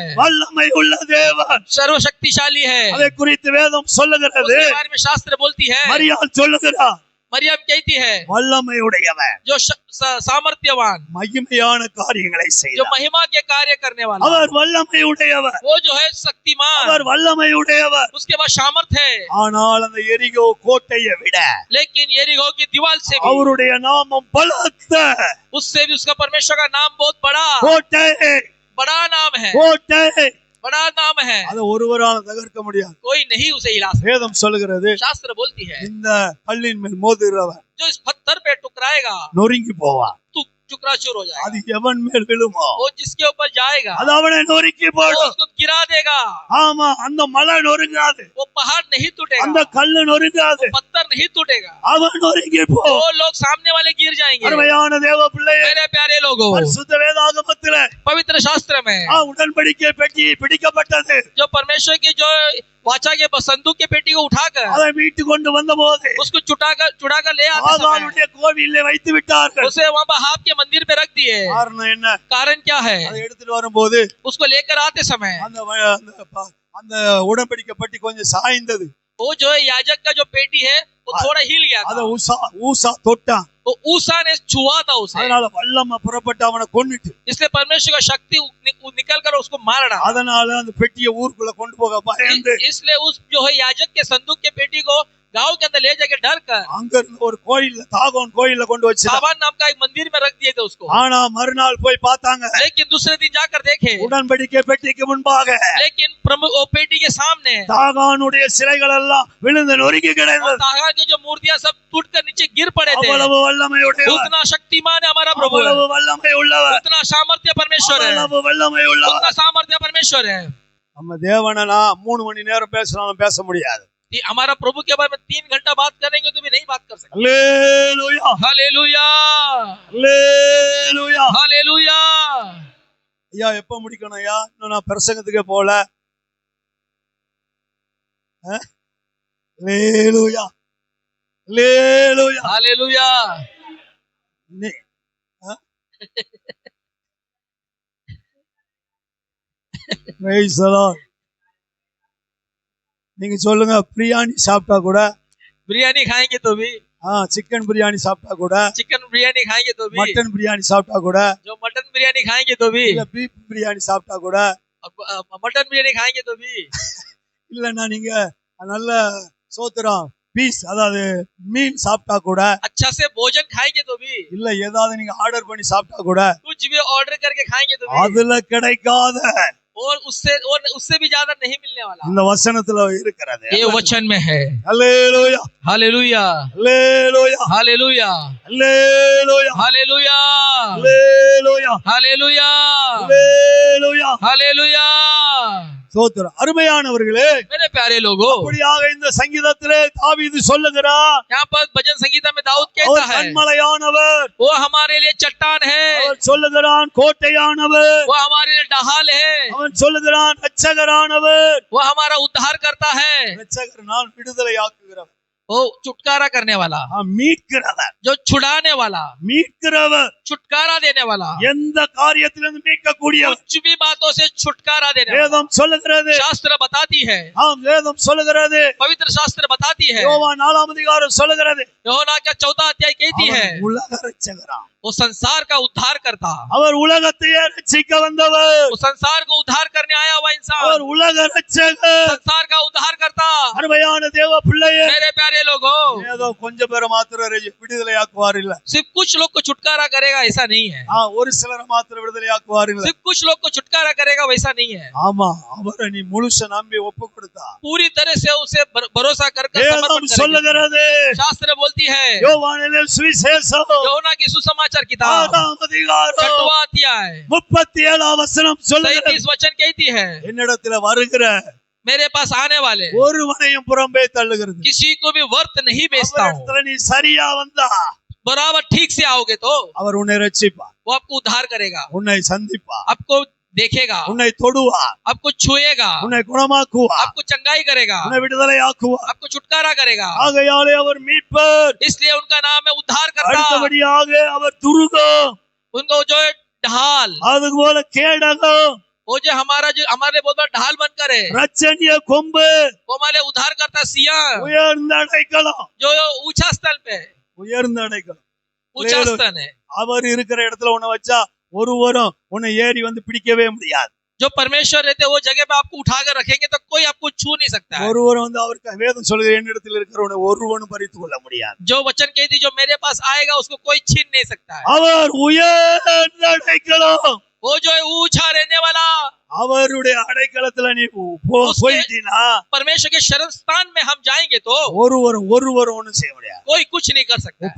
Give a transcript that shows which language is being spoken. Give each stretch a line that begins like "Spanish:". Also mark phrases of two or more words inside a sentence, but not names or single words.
Tamil: வல்லமை உள்ள தேவன்.
Hindi: सर्वशक्तिशाली है।
Tamil: அதை குறித்து வேதம் சொல்லுகிறது.
Hindi: उसके बारे में शास्त्र बोलती है,
Tamil: மரியாள் சொல்லுகிறார்,
Hindi: मरियम कहती है
Tamil: வல்லமை உடையவன்,
Hindi: जो सामर्थ्यवान,
Tamil: மகிமையான காரியங்களை
Hindi: जो
Tamil: செய்தார்.
Hindi: महिमा के कार्य करने वाला,
Tamil: அவர் வல்லமை உடையவர்,
Hindi: वो जो है शक्तिमान,
Tamil: அவர் வல்லமை உடையவர்.
Hindi: उसके बाद सामर्थ है।
Tamil: ஆனால் அந்த எரிகோ கோட்டையை விட
Hindi: लेकिन यरीहो की दीवार से भी,
Tamil: அவருடைய நாமம் பலத்த
Hindi: उससे भी उसका परमेश्वर का नाम बहुत बड़ा
Tamil: கோட்டை,
Hindi: बड़ा नाम है,
Tamil: கோட்டை.
Hindi: बड़ा नाम है,
Tamil: அதை ஒருவரால தகர்க்க முடியாது.
Hindi: कोई नहीं उसे हिला सकता।
Tamil: வேதம் சொல்லுகிறது,
Hindi: शास्त्र बोलती है
Tamil: இந்த கல்லின் மேல் மோதுகிறவன்
Hindi: जो इस पत्थर पे टुकराएगा
Tamil: நொறுங்கி போவான்.
Hindi: तो चुकराचूर हो जाएगा,
Tamil: அது எவன் மேல் விழுமோ
Hindi: वो जिसके ऊपर जाएगा
Tamil: அது அவனை நொறுக்கி
Hindi: वो
Tamil: போடும்.
Hindi: उसको गिरा देगा।
Tamil: ஆமா, அந்த மலை நொறுங்காது,
Hindi: वो पहाड़ नहीं
Tamil: அந்த
Hindi: टूटेगा,
Tamil: கல்லு நொறுங்காது,
Hindi: पत्थर नहीं टूटेगा,
Tamil: அவன் நொறுங்கி போ.
Hindi: वो लोग सामने वाले गिर जाएंगे।
Tamil: அருமையான தேவ பிள்ளையே,
Hindi: मेरे प्यारे लोगों,
Tamil: பரிசுத்த வேதாகமத்தில
Hindi: पवित्र शास्त्र में
Tamil: உடன்படிக்கை பெட்டி பிடிக்கப்பட்டது.
Hindi: जो परमेश्वर की जो वाचा के संदूक के पेटी को उठाकर
Tamil: அதை மீட்டு கொண்டு வந்த போது
Hindi: उसको चुड़ाकर ले आते समय
Tamil: ஆகாருடைய கோவிலில் வைத்து விட்டார்கள்.
Hindi: उसे वहाँ बहाव के मंदिर पे रख दिए।
Tamil: காரணம் என்ன?
Hindi: कारण क्या है?
Tamil: அதை எடுத்துட்டு வரும்போது
Hindi: उसको लेकर आते समय
Tamil: அந்த உடன்படிக்கை பெட்டி கொஞ்சம் சாய்ந்தது.
Hindi: वो जो है याजक का जो पेटी है वो थोड़ा हिल गया
Tamil: அத
Hindi: था,
Tamil: ஊசா தொட்டான்.
Hindi: तो ऊसा ने छुआ था उसे,
Tamil: அதனால வல்லமை புறப்பட்டு அவனை கொன்னுட்டு,
Hindi: इसलिए परमेश्वर का शक्ति निकल कर उसको मार डाला।
Tamil: அதனால அந்த பெட்டியை ஊருக்குள்ள கொண்டு போக பயந்து
Hindi: इसलिए उस जो है याजक के संदूक के पेटी को गांव के अंदर ले जाके डर कर
Tamil: அங்க இருந்து ஒரு கோயில்ல தாகோன் கோயில்ல கொண்டு வச்சு,
Hindi: सावन नाम का एक मंदिर में रख दिए थे उसको।
Tamil: ஆனா மறுநாள் போய் பார்த்தாங்க,
Hindi: लेकिन दूसरे दिन जाकर देखे,
Tamil: உடன்படிக்கை பெட்டிக்கு முன்பாக
Hindi: लेकिन प्रमुख वो पेटी के सामने
Tamil: தாகானுடைய சிலைகள் எல்லாம் விழுந்து நொறுங்கி
Hindi: और
Tamil: கிடந்தது.
Hindi: तागार की जो मूर्तियां सब टूटकर नीचे गिर पड़े थे।
Tamil: அவ்வளவு வல்லமையுடையவர்,
Hindi: उतना शक्तिमान है हमारा प्रभु है,
Tamil: அவ்வளவு வல்லமை உள்ளவர்,
Hindi: उतना सामर्थ्य परमेश्वर है,
Tamil: அவ்வளவு வல்லமை உள்ளவர்.
Hindi: उतना सामर्थ्य परमेश्वर है।
Tamil: நம்ம தேவனை நான் 3 மணி நேரம் பேசினாலும் பேச முடியாது.
Hindi: कि हमारा प्रभु के बारे में 3 घंटा बात करेंगे तो भी नहीं बात कर सकते।
Tamil: அல்லேலூயா,
Hindi: हालेलुया,
Tamil: அல்லேலூயா.
Hindi: हालेलुया।
Tamil: ஐயா எப்ப முடிக்கணும் ஐயா? இன்னும் நான் பிரசங்கத்துக்கே போல. அல்லேலூயா, அல்லேலூயா.
Hindi: हालेलुया।
English: Praise the Lord.
Tamil: நீங்க சொல்லுங்க, பிரியாணி சாப்பிட்டா கூட,
Hindi: बिरयानी खाएंगे तो भी,
Tamil: சிக்கன் பிரியாணி சாப்பிட்டா கூட,
Hindi: चिकन बिरयानी खाएंगे तो भी,
Tamil: மட்டன் பிரியாணி சாப்பிட்டா கூட,
Hindi: जो मटन बिरयानी खाएंगे तो भी,
Tamil: இல்ல பீஃப் பிரியாணி சாப்பிட்டா கூட,
Hindi: मटन बिरयानी खाएंगे तो भी,
Tamil: இல்லன்னா நீங்க நல்ல சோத்திரம் பீஸ் அதாவது மீன் சாப்பிட்டா கூட,
Hindi: अच्छा से भोजन खाएंगे तो भी,
Tamil: இல்ல ஏதாவது நீங்க ஆர்டர் பண்ணி சாப்பிட்டா கூட,
Hindi: कुछ भी ऑर्डर करके खाएंगे तो भी,
Tamil: அதுல கிடைக்காத
Hindi: और उससे भी ज्यादा नहीं मिलने वाला
Tamil: இந்த वचनத்துல இருக்கிறது.
Hindi: ये वचन में है।
Tamil: அல்லேலூயா,
Hindi: हालेलुया,
Tamil: அல்லேலூயா,
Hindi: हालेलुया,
Tamil: அல்லேலூயா,
Hindi: हालेलुया,
Tamil: அல்லேலூயா,
Hindi: हालेलुया,
Tamil: அல்லேலூயா.
Hindi: हालेलुया।
Tamil: சோத்திரம். அருமையானவர்களே,
Hindi: मेरे प्यारे लोगों,
Tamil: அப்படியாக இந்த சங்கீதத்திலே தாவீது சொல்லுகிறார்,
Hindi: यहाँ पर भजन संगीता में दाऊद
Tamil: அவர்
Hindi: कहता है
Tamil: கண்மலையானவர்,
Hindi: वो हमारे लिए चट्टान है,
Tamil: அவர் சொல்லுகிறான் கோட்டையானவர்,
Hindi: वो हमारे लिए ढाल है,
Tamil: அவன் சொல்லுகிறான் இரட்சகரானவர்.
Hindi: वो हमारा उद्धार करता है,
Tamil: இரட்சகர் நான் விடுதலையாக்குகிறவர்,
Hindi: वो छुटकारा करने वाला,
Tamil: மீட்கிறவர்,
Hindi: जो छुड़ाने वाला,
Tamil: மீட்கிறவர்,
Hindi: छुटकारा देने वाला,
Tamil: எந்த காரியத்திலிருந்து மீட்கக்கூடியவர்.
Hindi: कुछ भी बातों से छुटकारा देने वाला।
Tamil: வேதம் சொல்லுகிறது,
Hindi: शास्त्र बताती है,
Tamil: வேதம் சொல்லுகிறது,
Hindi: पवित्र शास्त्र बताती है,
Tamil: யோவான் 4 அதிகாரம் சொல்லுகிறது,
Hindi: யோனா का 4 अध्याय कहती है
Tamil: அவர் உலக இரட்சகரா,
Hindi: वो संसार का उद्धार करता,
Tamil: அவர் உலகத்தையே ரட்சிக்க வந்தவர்,
Hindi: वो संसार को उद्धार करने आया हुआ इंसान,
Tamil: அவர் உலக இரட்சகர்.
Hindi: संसार का उद्धार करता।
Tamil: அருமையான தேவ பிள்ளையே,
Hindi: मेरे प्यारे लोगों,
Tamil: ஏதோ கொஞ்சம் பேரை மாத்திரம் விடுதலையாக்குவார் இல்ல,
Hindi: सिर्फ कुछ लोग को छुटकारा करेगा ऐसा नहीं है,
Tamil: ஒரு சிலரை மாத்திரம் விடுதலையாக்குவார் இல்ல.
Hindi: सिर्फ कुछ लोग को छुटकारा करेगा वैसा नहीं है।
Tamil: ஆமா, அவரை நீ முழுச நம்பி ஒப்பு கொடுத்தா
Hindi: पूरी तरह से उसे भरोसा कर
Tamil: வேதம்
Hindi: समर्पण करेंगे।
Tamil: சொல்லுகிறது,
Hindi: शास्त्र बोलती है,
Tamil: யோவானிலே சுவிசேஷம்
Hindi: யோனா की सुसमाचार किताब
Tamil: 6 அதிகாரம்
Hindi: 6वां अध्याय
Tamil: 37 वचனம் சொல்லுகிறது,
Hindi: 37 वचन कहती है
Tamil: என்னிடத்துல வருகிற
Hindi: मेरे पास आने वाले
Tamil: ஒருவனையும் புறம்பே தள்ளுகிறது.
Hindi: किसी को भी वर्त नहीं बेचता हूँ।
Tamil: அவரிடத்துல நீ சரியா வந்தா
Hindi: बराबर ठीक से आओगे तो
Tamil: அவர் உன்னை ரட்சிப்பார்,
Hindi: वो आपको उद्धार करेगा,
Tamil: உன்னை சந்திப்பார்,
Hindi: आपको देखेगा,
Tamil: உன்னை தொடுவார்,
Hindi: आपको छुएगा,
Tamil: உன்னை குணமாக்குவார்,
Hindi: आपको चंगाई करेगा,
Tamil: உன்னை விடுதலையாக்குவார்.
Hindi: आपको छुटकारा करेगा।
Tamil: ஆகையாலே அவர் மீட்பர்,
Hindi: इसलिए उनका नाम है उद्धार करता।
Tamil: அடுத்தபடியாக அவர் துருகம்,
Hindi: उनको जो है ढाल,
Tamil: அதுபோல கேடகம்,
Hindi: वो जो हमारे बहुत बड़ा ढाल बनकर है,
Tamil: ரட்சணிய கொம்பு,
Hindi: वो हमारे उद्धार करता सिया,
Tamil: உயர்ந்த அடைக்கலம்,
Hindi: जो ऊंचा स्थल पे है,
Tamil: உயர்ந்த அடைக்கலம்.
Hindi: ऊंचा स्थल है।
Tamil: அவர் இருக்கிற இடத்துல உன்னை வச்சா ஒருவரும் உன்னை ஏறி வந்து பிடிக்கவே முடியாது.
Hindi: जो परमेश्वर रहते हैं वो जगह पे आपको उठाकर रखेंगे तो कोई आपको छू नहीं सकता है।
Tamil: ஒருவரும் வந்து அவருக்கு வேதம் சொல்கிற என்னிடத்தில் இருக்கிறவனை ஒருவனும் பறித்து கொள்ள முடியாது.
Hindi: जो वचन कहती जो मेरे पास आएगा उसको कोई छीन नहीं सकता है।
Tamil: அவர் உயர்ந்த அடைக்கலம்,
Hindi: वो जो है ऊंचा रहने वाला,
Tamil: அவருடைய அடைக்கலத்துல நீ போயிட்டீனா
Hindi: परमेश्वर के शरण स्थान में हम जाएंगे तो
Tamil: ஒருவரும் ஒண்ணும் செய்ய முடியாது.
Hindi: कोई कुछ नहीं कर सकता है।